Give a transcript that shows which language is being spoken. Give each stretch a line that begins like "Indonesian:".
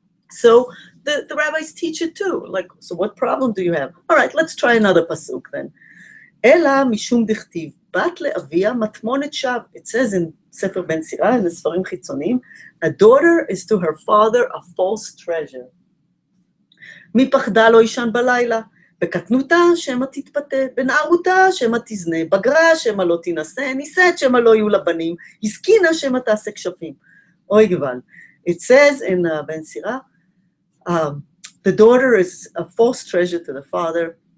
English: So the rabbis teach it too. Like, so what problem do you have? All right, let's try another pasuk then.
Hebrew: Ela mishum dichtiv, bat le'avia matmonet shav.
English: It says in Sefer Ben Sirah, in the Sfarim Chitzonim, a daughter is to her father a false treasure.
Hebrew: מפחדה לא ישן בלילה, בקטנותה שמא תתפתה, בנערותה שמא תזנה, בגרה שמא לא תינשא, נישאת שמא לא יהיו לבנים, הסכינה שמא תעשה כשפים. אוי גבל.
English: It says in Ben Sirah, the daughter is a false treasure to the father.